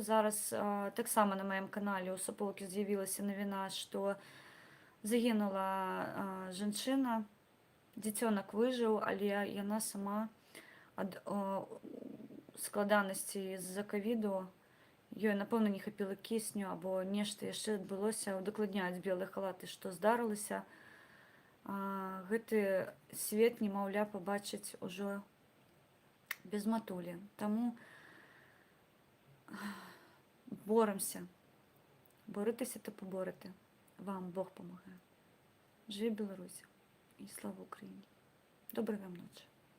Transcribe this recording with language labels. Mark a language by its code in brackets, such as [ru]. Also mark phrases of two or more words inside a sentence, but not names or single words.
[be] Зараз таксама на маім канале ў суполкі з'явілася навіна, што загінула жанчына, дзіцёнак выжыў, але яна сама ад складанасці з-за ковіду, ёй, напэўна, не хапіла кісню або нешта яшчэ адбылося, удакладняюць белыя халаты, што здарылася. Гэты свет, немаўля, пабачыць ужо без матулі. Таму боремся. [uk] Боритеся та поборете. Вам Бог помагає. Живі Білорусі і слава Україні. Доброї вам ночі.